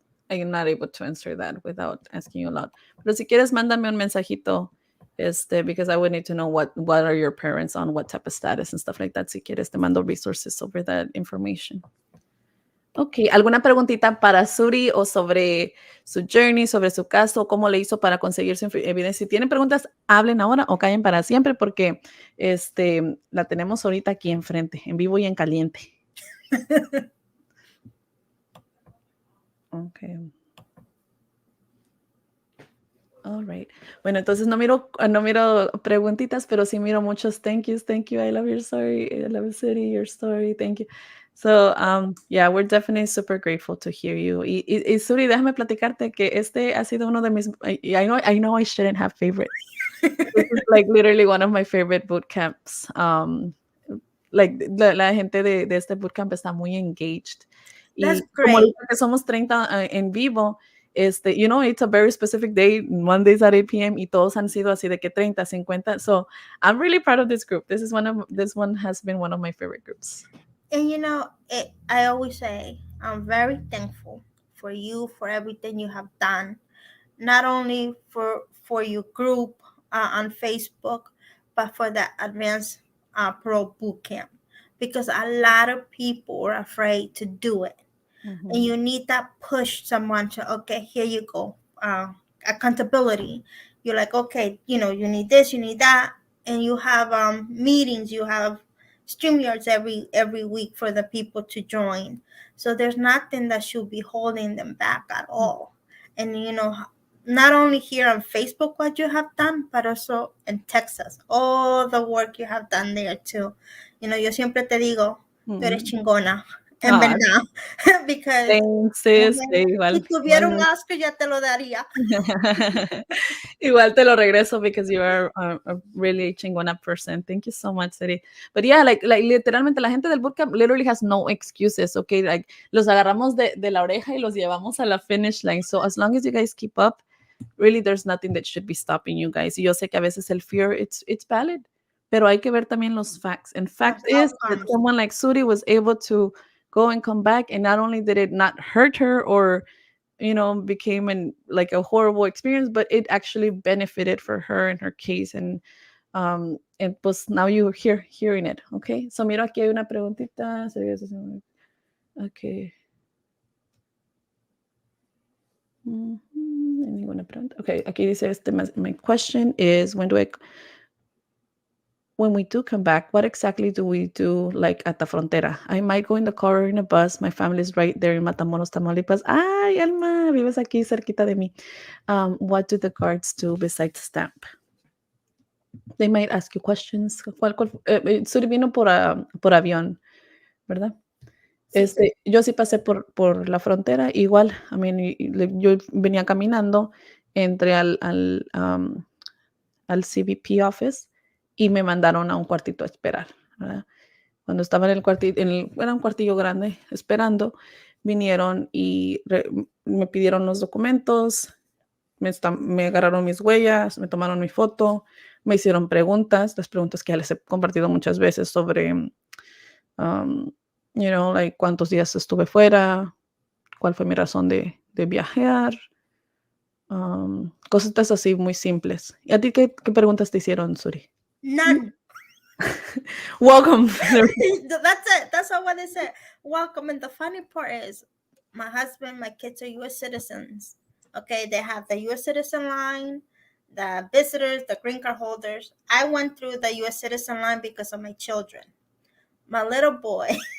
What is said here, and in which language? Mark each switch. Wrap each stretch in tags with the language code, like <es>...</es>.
<en>I'm not able to answer that without asking you a lot.</en> <es>Pero si quieres, mándame un mensajito,</es> <en>because I would need to know what are your parents on, what type of status and stuff like that.</en> <es>Si quieres, te mando</es> <en>resources over that information.</en> <es>Ok, ¿alguna preguntita para Suri o sobre su journey, sobre su caso, cómo le hizo para conseguir su evidencia? Si tienen preguntas, hablen ahora o callen para siempre porque la tenemos ahorita aquí enfrente, en vivo y en caliente.</es> <en>Ok. All right.</en> <es>Bueno, entonces no miro preguntitas, pero sí miro muchos</es> <en>thank you, I love your story, I love Suri, your story, thank you. So, yeah, we're definitely super grateful to hear you.</en> <es>Y Suri, déjame platicarte que ha sido uno de mis,</es> <en>I know I shouldn't have favorites. This is like literally one of my favorite boot camps.</en> <es>Like la gente de este bootcamp está muy engaged.</es> <en>That's</en> <es>Y como</es> <en>great.</en> <es>ahorita que somos 30 en vivo,</es> <en>you know, it's a very specific day, Mondays at 8 p.m.</en> <es>y todos han sido así de que 30, 50.</es> <en>So I'm really proud of this group. This one has been one of my favorite groups. And you know, I always say I'm very thankful for you, for everything you have done, not only for your group on Facebook, but for the Advance Parole Bootcamp, because a lot of people are afraid to do it. Mm-hmm. And you need that push someone to, okay, here you go, accountability. You're like, okay, you know, you need this, you need that, and you have meetings, you have StreamYards every week for the people to join. So there's nothing that should be holding them back at all. And you know, not only here on Facebook what you have done, but also in Texas, all the work you have done there too. You know,</en> <es>yo siempre te digo, tú eres chingona. En verdad,</es> <en>because thanks, sis.</en> <es>si tuviera un Oscar ya te lo daría. Igual te lo regreso</es> <en>because you are a really chingona person. Thank you so much, Siri. But yeah, like literalmente la gente del bootcamp literally has no excuses, okay?</en> <es>Like los agarramos de la oreja y los llevamos a la</es> <en>finish line. So as long as you guys keep up, really there's nothing that should be stopping you guys.</en> <es>Y yo sé que a veces el</es> <en>fear, it's valid,</en> <es>pero hay que ver también los</es> <en>facts. And fact is that someone like Suri was able to go and come back, and not only did it not hurt her or you know became like a horrible experience, but it actually benefited for her in her case. And</en> <es>pues</es> <en>now you're hearing it.</en> <es>Okay, so mira, aquí hay una preguntita.</es> <en>Okay.</en> <es>Ninguna pregunta.</es> <en>Okay,</en> <es>aquí dice</es> <en>my question is when we do come back, what exactly do we do, like at the frontera? I might go in the car or in a bus. My family's right there in Matamoros, Tamaulipas.</en> <es>Ay, Alma, vives aquí cerquita de mí.</es> <en>What do the guards do besides stamp? They might ask you questions.</en> <es>Suri vino por avión, ¿verdad? Sí. Yo sí pasé por la frontera, igual.</es> <en>I mean,</en> <es>yo venía caminando, entré al CBP office y me mandaron a un cuartito a esperar, ¿verdad? Cuando estaba en el cuartito, era un cuartillo grande, esperando, vinieron y me pidieron los documentos, me agarraron mis huellas, me tomaron mi foto, me hicieron preguntas, las preguntas que ya les he compartido muchas veces sobre,</es> <en>you know, like</en> <es>cuántos días estuve fuera, cuál fue mi razón de viajar, cositas así muy simples. ¿Y a ti qué preguntas te hicieron, Suri?</es> <en>None. Welcome. That's it. That's all what they said. Welcome. And the funny part is my husband, my kids are U.S. citizens. Okay, they have the U.S. citizen line, the visitors, the green card holders. I went through the U.S. citizen line because of my children. My little boy,</en>